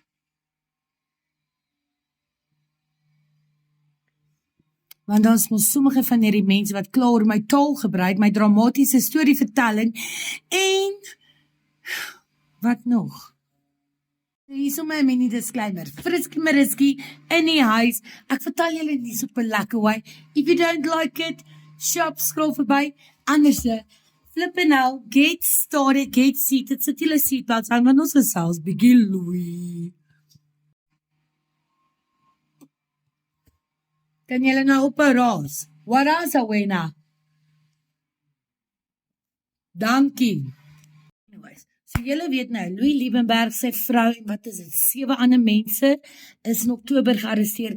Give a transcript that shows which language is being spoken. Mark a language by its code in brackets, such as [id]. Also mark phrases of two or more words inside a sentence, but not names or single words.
[af] Want dan is mos sommige van hierdie mense wat kla oor my taal gebruik, my dramatiese storievertelling, en wat nog? Hier is my mini disclaimer, friskie mariski in die huis, ek vertel julle nie so op 'n lekker way, [en] if you don't like it, [af] shop, scroll verby, anderse, [en] flip and now, get started, get seated, [af] sit julle seatbelts aan, want ons gesels, bietjie Louis. Kan julle nou op 'n raas? Wat raas Awena? Dankie. Anyways, so julle weet nou, Louis Liebenberg, sy vrou, en wat is dit, 7 ander mense, is in Oktober gearresteer.